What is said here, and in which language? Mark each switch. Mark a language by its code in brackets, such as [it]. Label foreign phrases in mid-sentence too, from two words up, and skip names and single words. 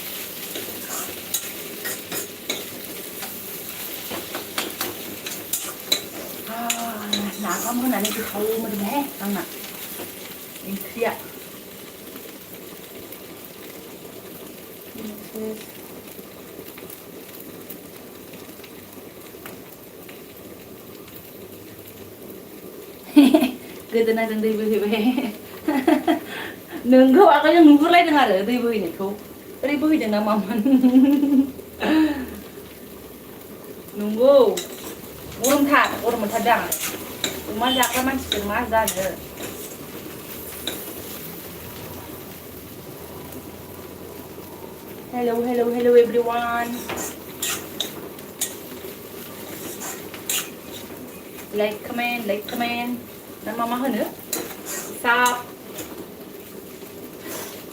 [brx] नाफाम होनानै गोथाव मोदोमोहाय आंना ओंख्रिया गोदोनाजों दै बोहैबाय नोंखौ आगोलजों नुहुरलायदों आरो दै बोहैनायखौ ओरै बोहैदों ना मामोन नंगौ गरम मोनथारदों आं अमा जाग्रा मानसिजों मा जानो [en] hello everyone like comment [brx] ना मा होनो साब